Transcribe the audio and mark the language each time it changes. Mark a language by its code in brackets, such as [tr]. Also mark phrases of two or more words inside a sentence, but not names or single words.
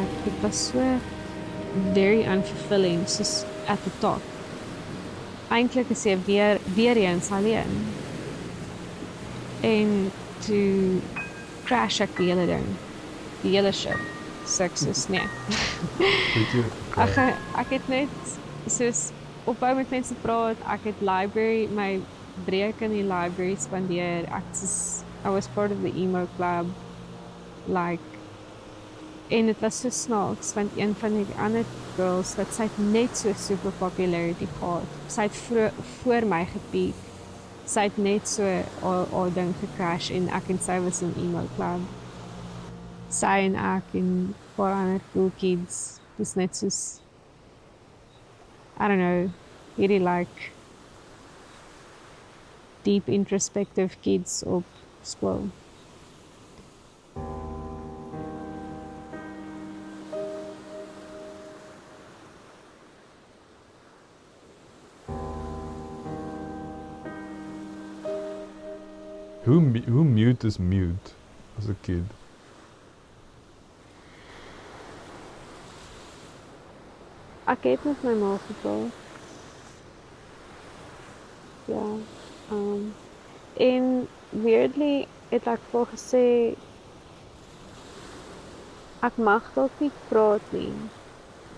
[en] It was so very unfulfilling, soos at the top. [af] Eintlik is jy weer eens alleen. En toe crash ek die hele ding. Die hele ship. Sukses, nee. Ek het net soos ophou met mense praat. Ek het my breek in die library spandeer. [en] I was part of the emo club. [af] En dit was so snaaks, want een van die ander girls, wat sy het net so [en] super popularity [af] gehad. Sy het voor my gepiek. Sy het net so haar ding gecrash en ek en sy was in [en] emo club. [af] Sy en ek en paar ander [en] cool kids. [af] Dis net soos, [en] I don't know, hierdie deep introspective kids [af] op skool. [en] Hoe mute is mute as a kid? [af] Ek het met my ma gepraat. Ja. En weirdly het ek vir gesê ek mag dalk nie praat nie.